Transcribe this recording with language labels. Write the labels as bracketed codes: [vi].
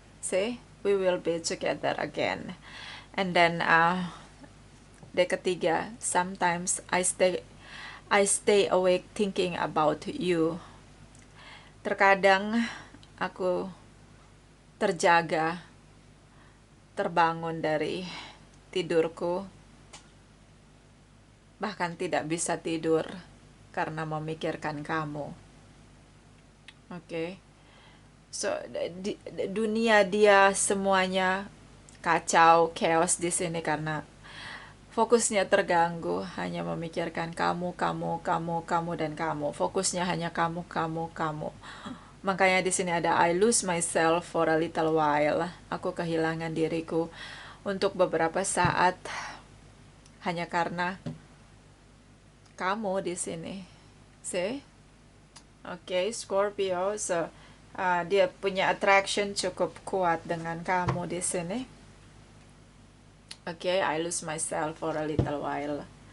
[en] See, we will be together again. And then the ketiga, sometimes I stay awake thinking about you. [id] Terkadang aku terjaga, terbangun dari tidurku, bahkan tidak bisa tidur karena memikirkan kamu. Oke. So dunia dia semuanya kacau, chaos di sini karena fokusnya terganggu, hanya memikirkan kamu, kamu, kamu, kamu, dan kamu. Fokusnya hanya kamu, kamu, kamu. Makanya di sini ada [en] I lose myself for a little while. [id] Aku kehilangan diriku untuk beberapa saat hanya karena kamu di sini. See? Oke, Scorpio. So, dia punya attraction cukup kuat dengan kamu di sini. [en] Oke, I lose myself for a little while.